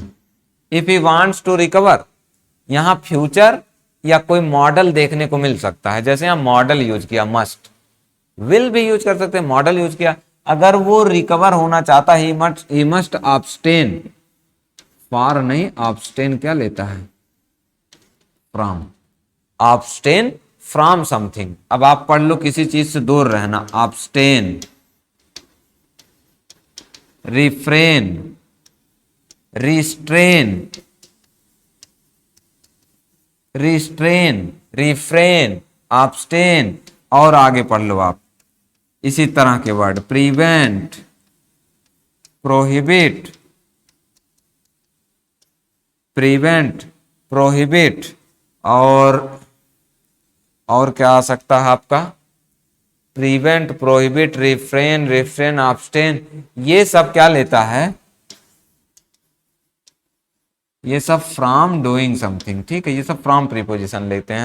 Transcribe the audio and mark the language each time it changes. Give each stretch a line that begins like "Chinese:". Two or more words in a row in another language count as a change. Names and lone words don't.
English: if he wants to recover,
Hindi: यहां फ्यूचर या कोई मॉडल देखने को मिल सकता है, जैसे यहां
English: model use
Hindi: किया,
English: must, will
Hindi: भी यूज कर सकते हैं,
English: model use
Hindi: किया। अगर वो रिकवर होना चाहता है,
English: he must abstain,
Hindi: फॉर नहीं, abstain क्या लेता है,
English: from, abstain from something.
Hindi: अब आप पढ़ लो किसी चीज से दूर रहना,
English: abstain, refrain, restrain, restrain, refrain, abstain,
Hindi: और आगे पढ़ लो आप इसी तरह के वर्ड,
English: prevent, prohibit, prevent, prohibit,
Hindi: और क्या आ सकता है आपका,
English: prevent, prohibit, refrain, refrain, abstain,
Hindi: ये सब क्या लेता है, ये सब
English: from doing something,
Hindi: ठीक है, ये सब
English: from preposition
Hindi: लेते हैं।